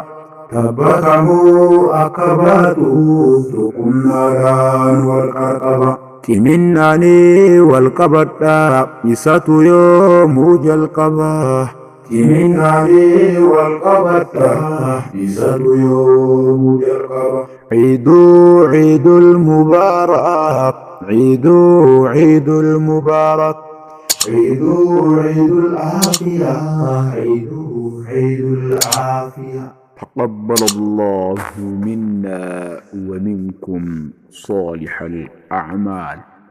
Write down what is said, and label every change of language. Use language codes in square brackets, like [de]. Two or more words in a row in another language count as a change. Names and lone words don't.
[om] Tabba kamuu akka baatu tuqumnaadhaan wal qarqaba. Ciminnaanii wal qabadhaa isatu yoomuu jalqaba. Ciminnaanii wal qabadhaa isatu yoomuu jalqaba. [ar] عيد المبارك عيد المبارك عيد العافية عيد العافية تقبل الله منا ومنكم صالح الأعمال.